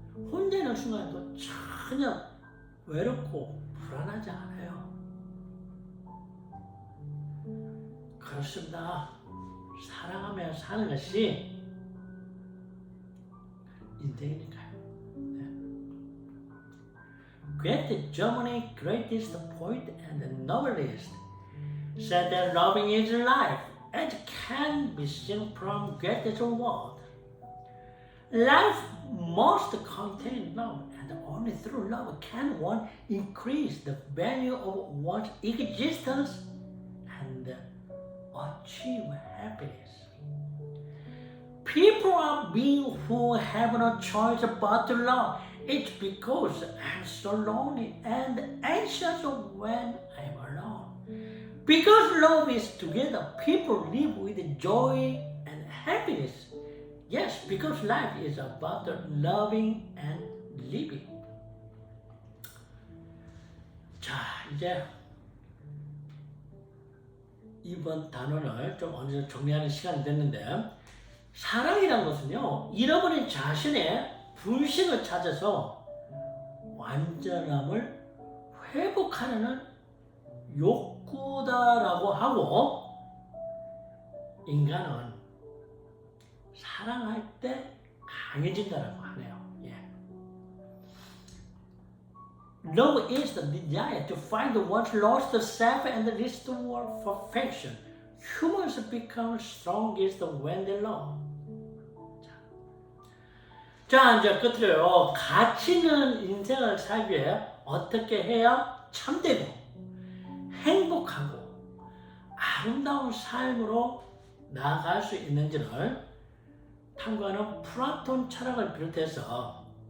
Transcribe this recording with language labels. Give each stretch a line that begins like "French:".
Korean: 혼자 있는 순간에도 전혀 외롭고 불안하지 않아요. 그렇습니다. 사랑하며 사는 것이 인생이니까요. 네.
English: Goethe, Germany's greatest poet and novelist, said that loving is life, as can be seen from Goethe's word. Life must contain love, and only through love can one increase the value of one's existence and achieve happiness. People are beings who have no choice but to love. It's because I'm so lonely and anxious when I'm alone. Because love is together, people live with joy and happiness. Yes, because life is about the loving and living.
Korean: 자, 이제 이번 단원을 좀 어느 정도 정리하는 시간이 됐는데, 사랑이란 것은요, 잃어버린 자신의 분신을 찾아서 완전함을 회복하려는 욕구다라고 하고, 인간은 사랑할 때 강해진다라고 하네요. 예.
English: Love is the desire to find one's lost self and restore perfection. Humans become strongest when they love.
Korean: 자, 이제 끝으로요. 가치 있는 인생을 살기 위해 어떻게 해야 참되고 행복하고 아름다운 삶으로 나아갈 수 있는지를 탐구하는 플라톤 철학을 비롯해서